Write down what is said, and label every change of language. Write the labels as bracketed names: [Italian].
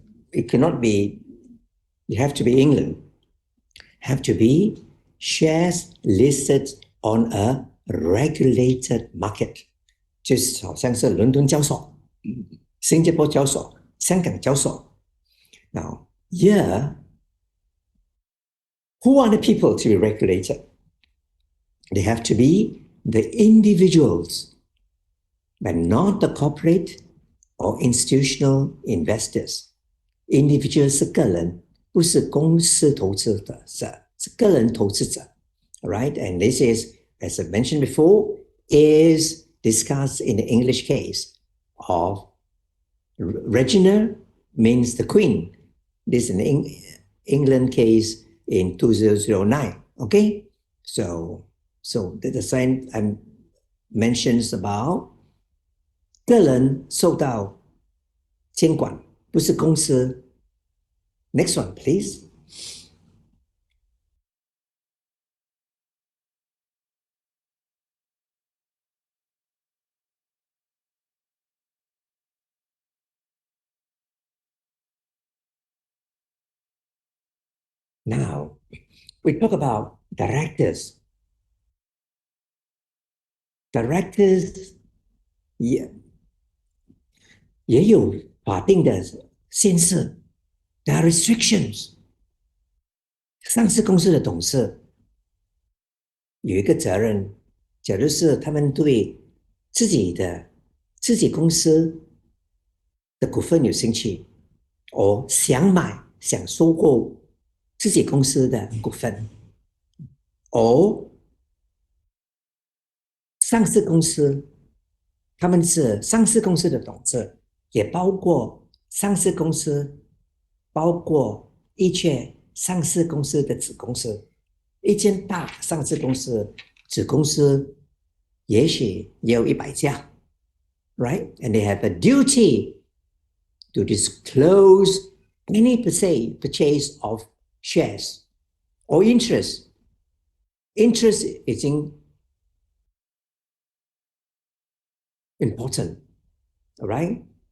[English] It cannot be, it have to be England. Have to be shares listed on a regulated market. [Chinese] 就是好像是伦敦交所、新加坡交所、香港交所. [English] Now, here, who are the people to be regulated? They have to be the individuals, but not the corporate or institutional investors. [Chinese] Individual 是个人，不是公司投资者，是个人投资者. [English] Right? And this is, as I mentioned before, is discussed in the English case of Regina means the Queen. This is an England case in 2009. Okay? So the sign mentions about [Chinese] 个人受到监管，不是公司. [English] Next one, please. Now, we talk about directors. Directors [Chinese] 也有法定的限制 [English] There are restrictions. [Chinese] 上市公司的董事有一个责任，假如是他们对自己公司的股份有兴趣，或想收购自己公司的股份，或上市公司，他们是上市公司的董事，也包括上市公司，包括一切上市公司的子公司。一间大上市公司子公司也许也有100家 [English] right? And they have a duty to disclose any purchase of shares or interest. Interest is important, all right?